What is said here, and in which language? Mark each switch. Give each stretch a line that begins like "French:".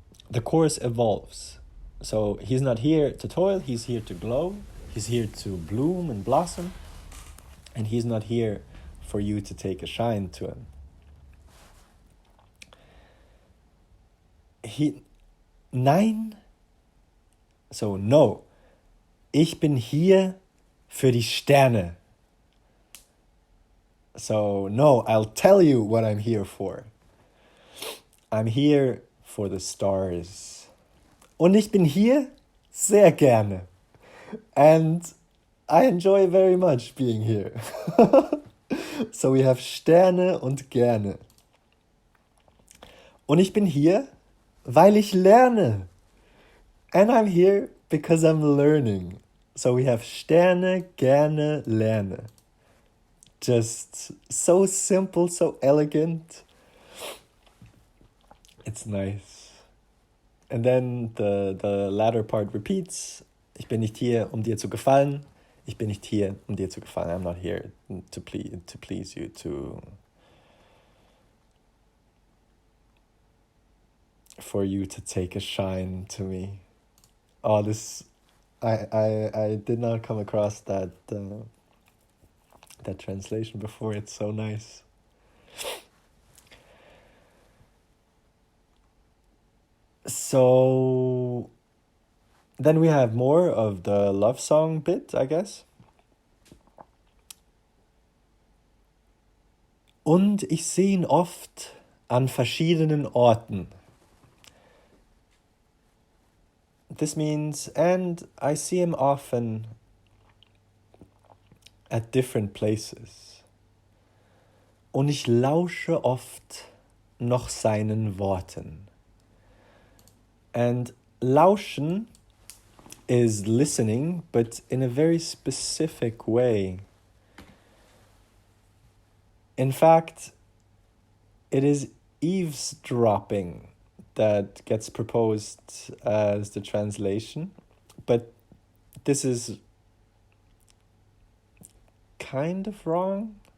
English: The chorus evolves. So he's not here to toil, he's here to glow, he's here to bloom and blossom, and he's not here for you to take a shine to him.
German: Nein,
English: so no,
German: ich bin hier für die Sterne.
English: So no, I'll tell you what I'm here for. I'm here for the stars.
German: Und ich bin hier sehr gerne.
English: And I enjoy very much being here. So we have
German: Sterne und gerne. Und ich bin hier, weil ich lerne.
English: And I'm here because I'm learning. So we have Sterne, gerne, lerne. Just so simple, so elegant. It's nice. And then the latter part repeats.
German: Ich bin nicht hier, um dir zu gefallen. Ich bin nicht hier, um dir zu gefallen.
English: I'm not here to please you, for you to take a shine to me. Oh, this... I did not come across that translation before. It's so nice. So then we have more of the love song bit, I guess.
German: Und ich sehe ihn oft an verschiedenen Orten.
English: This means, and I see him often at different places.
German: Und ich lausche oft noch seinen Worten.
English: And lauschen is listening, but in a very specific way. In fact, it is eavesdropping that gets proposed as the translation, but this is kind of wrong.